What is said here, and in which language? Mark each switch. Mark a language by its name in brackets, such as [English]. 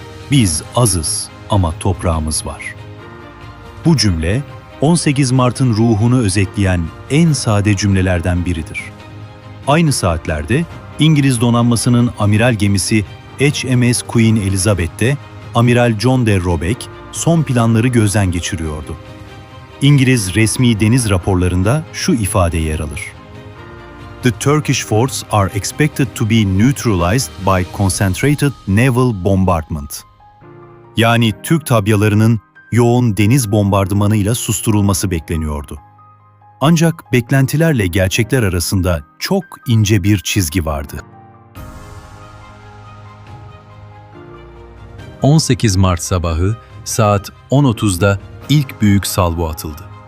[Turkish] Biz azız ama toprağımız var. Bu cümle 18 Mart'ın ruhunu özetleyen en sade cümlelerden biridir. Aynı saatlerde İngiliz donanmasının amiral gemisi HMS Queen Elizabeth'te Amiral John de Robeck son planları gözden geçiriyordu. İngiliz resmi deniz raporlarında şu ifade yer alır. [English] The Turkish forts are expected to be neutralized by concentrated naval bombardment. [Turkish] Yani Türk tabyalarının yoğun deniz bombardımanıyla susturulması bekleniyordu. Ancak beklentilerle gerçekler arasında çok ince bir çizgi vardı. 18 Mart sabahı saat 10.30'da ilk büyük salvo atıldı.